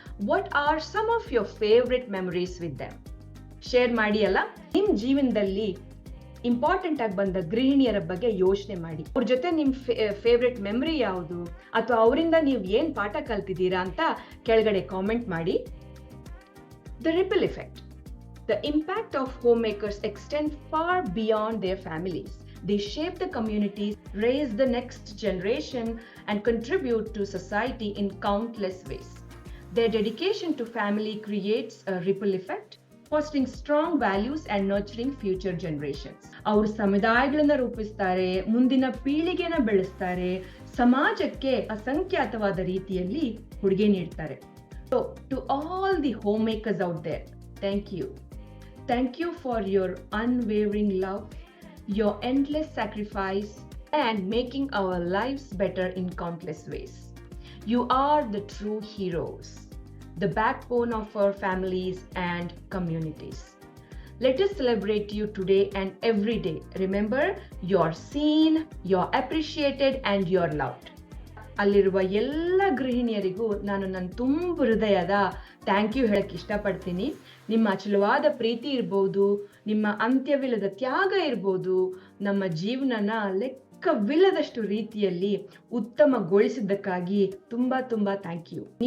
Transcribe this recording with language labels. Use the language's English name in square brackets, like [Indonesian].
[English] What are some of your favourite memories with them? [Kannada] Share ಮಾಡಿ ಅಲ್ಲ. ನಿಮ್ಮ ಜೀವನದಲ್ಲಿ ಇಂಪಾರ್ಟೆಂಟ್ ಆಗಿ ಬಂದ ಗೃಹಿಣಿಯರ ಬಗ್ಗೆ ಯೋಚನೆ ಮಾಡಿ. ಅವ್ರ ಜೊತೆ ನಿಮ್ಮ ಫೇವ್ರೆಟ್ ಮೆಮರಿ ಯಾವುದು, ಅಥವಾ ಅವರಿಂದ ನೀವು ಏನ್ ಪಾಠ ಕಲ್ತಿದ್ದೀರಾ ಅಂತ ಕೆಳಗಡೆ ಕಾಮೆಂಟ್ ಮಾಡಿ. [English] The ripple effect. The impact of homemakers extends far beyond their families. They shape the communities, raise the next generation, and contribute to society in countless ways. Their dedication to family creates a ripple effect, fostering strong values and nurturing future generations. [Kannada] ಅವರು ಸಮುದಾಯಗಳನ್ನ ರೂಪಿಸ್ತಾರೆ, ಮುಂದಿನ ಪೀಳಿಗೆನ ಬೆಳೆಸ್ತಾರೆ, ಸಮಾಜಕ್ಕೆ ಅಸಂಖ್ಯಾತವಾದ ರೀತಿಯಲ್ಲಿ ಕೊಡುಗೆ ನೀಡ್ತಾರೆ. [English] So to all the homemakers out there, thank you. Thank you for your unwavering love, your endless sacrifice, and making our lives better in countless ways. You are the true heroes, the backbone of our families and communities. Let us celebrate you today and every day. Remember, you're seen, you're appreciated, and you're loved. [Kannada] ಅಲ್ಲಿರುವ ಎಲ್ಲ ಗೃಹಿಣಿಯರಿಗೂ ನಾನು ನನ್ನ ತುಂಬ ಹೃದಯದ thank you ಹೇಳಕ್ಕೆ ಇಷ್ಟಪಡ್ತೀನಿ. ನಿಮ್ಮ ಅಚಲವಾದ ಪ್ರೀತಿ ಇರ್ಬೋದು, ನಿಮ್ಮ ಅಂತ್ಯವಿಲ್ಲದ ತ್ಯಾಗ ಇರ್ಬೋದು, ನಮ್ಮ ಜೀವನನ ಲೆಕ್ಕವಿಲ್ಲದಷ್ಟು ರೀತಿಯಲ್ಲಿ ಉತ್ತಮಗೊಳಿಸಿದ್ದಕ್ಕಾಗಿ ತುಂಬಾ ತುಂಬಾ ಥ್ಯಾಂಕ್ ಯು.